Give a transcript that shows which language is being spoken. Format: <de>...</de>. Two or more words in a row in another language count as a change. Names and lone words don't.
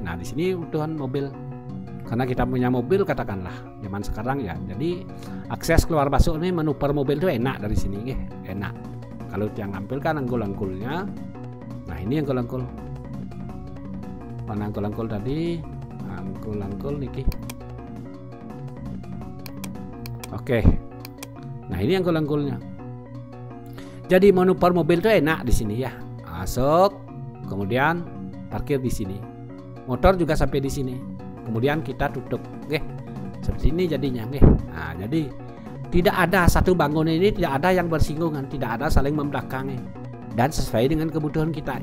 <id>Nah, di sini kebutuhan mobil. Karena kita punya mobil katakanlah zaman sekarang ya. Jadi akses keluar masuk ini manuver mobil itu enak dari sini ya, enak. Kalau yang tampilkan anggul-anggulnya. Nah, ini anggul-anggul. Mana anggul-anggul tadi? Anggul-anggul niki. Oke. Nah, ini anggul-anggulnya. Jadi manuver mobil itu enak di sini ya. Masuk, kemudian parkir di sini. Motor juga sampai di sini. Kemudian kita tutup, seperti ini jadinya, Nah, jadi tidak ada satu bangunan ini tidak ada yang bersinggungan, tidak ada saling membelakangi, dan sesuai dengan kebutuhan kita.</id>